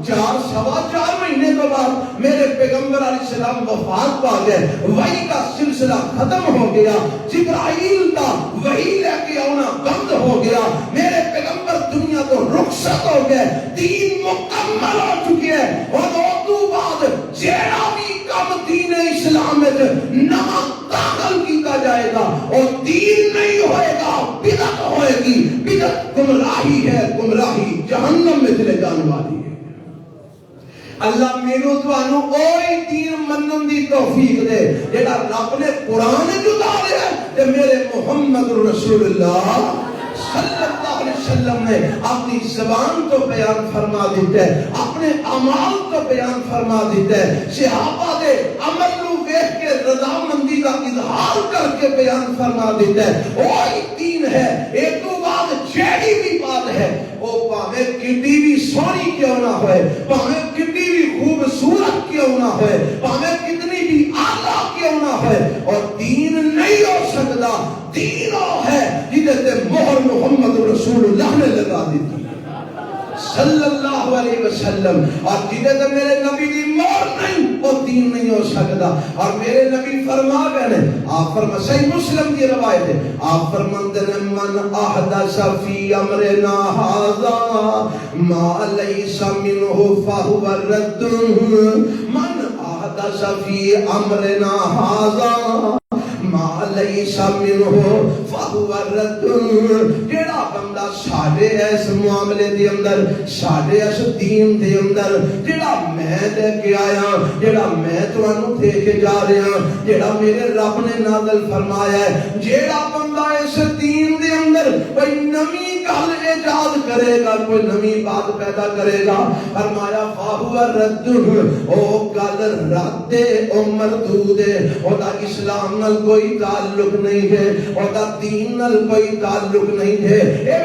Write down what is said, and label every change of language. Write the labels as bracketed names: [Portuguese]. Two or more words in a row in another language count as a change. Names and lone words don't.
[Urdu] 4 مہینے کے بعد میرے پیغمبر علیہ السلام وفات پا گئے، وحی کا سلسلہ ختم ہو گیا، جبرائیل کا وحی لے کے آنا بند ہو گیا، میرے پیغمبر دنیا کو رخصت ہو گئے، دین مکمل ہو چکے ہیں، اور تو بعد جیڑا بھی کم دین اسلام میں نہ داخل کیتا جائے گا اور دین نہیں ہوئے گا، بدعت ہوئے گی، بدعت گمراہی ہے، گمراہی جہنم میں چلے جانے والی ہے۔ [Punjabi] اللہ میرو توانو اوہی دین منن دی توفیق دے جیڑا رب نے قرآن اتاریا ہے تے میرے محمد رسول اللہ صلی اللہ علیہ وسلم نے اپنی زبان تو بیان فرما دیتا ہے، اپنے اعمال تو بیان فرما دیتا ہے، صحابہ دے عمل نو دیکھ کے رضامندی کا اظہار کر کے بیان فرما دیتا ہے، وہی دین ہے۔ [Urdu] ایک تو بعد جیڑی بھی بات ہے وہ پاوے کتنی بھی سونی کیوں نہ ہوئے، پاوے کتنی بھی خوبصورت کیوں نہ ہوئے، پاوے کتنی بھی اعلیٰ کیوں نہ ہوئے، اور دین نہیں ہو سکتا، دین وہ ہے جدے تے مہر محمد رسول اللہ نے لگا دی تھی صلی اللہ علیہ وسلم، اور جدے تے میرے نبی دی مہر نہیں وہ دین نہیں ہو سکتا۔ اور میرے نبی فرما گئے، آپ فرما صحیح مسلم کی روایت ہے، آپ فرماتے ہیں [Arabic] من احدث فی امرنا ھذا ما لیس منہ فہو رد، من احدث فی امرنا ھذا ما لیس منہ فہو رد، [Punjabi] جیڑا بندہ ساڈے اس معاملے دے اندر، ساڈے اس دین دے اندر جیڑا میں لے کے آیا، جیڑا میں تانوں دے کے جا رہا، جیڑا میرے رب نے نازل فرمایا ہے، جیڑا بندہ اس دین دے اندر کوئی نمی گل ایجاد کرے گا، کوئی نمی بات پیدا کرے گا، فرمایا [Arabic] فہو رد، [Punjabi] او گل رد او مردود ہے، او دا اسلام نال کوئی تعلق نہیں ہے، اور دا دین نال کوئی تعلق نہیں ہے۔